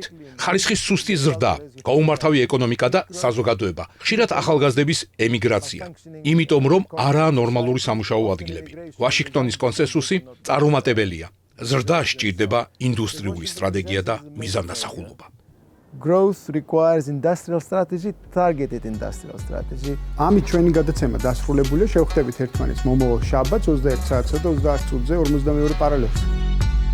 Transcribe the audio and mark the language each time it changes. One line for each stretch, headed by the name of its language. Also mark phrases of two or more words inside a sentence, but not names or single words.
Georgian: ხარისხის სუსტი ზრდა, გაუმართავი ეკონომიკა და საზოგადოება, ხშირად ახალგაზრდების ემიგრაცია. იმიტომ რომ არაა ნორმალური სამუშაო ადგილები. ვაშინგტონის კონსენსუსი წარუმატებელია. ზრდა სჭირდება ინდუსტრიული სტრატეგია და მიზანდასახულობა.
English: Growth requires industrial strategy, targeted industrial strategy.
Georgian: ამით ჩვენი გადაცემა დასრულებულია. შევხვდებით ერთმანეთს მომავალ შაბათს 21 საათსა და 30 წუთზე 42 პარალელს.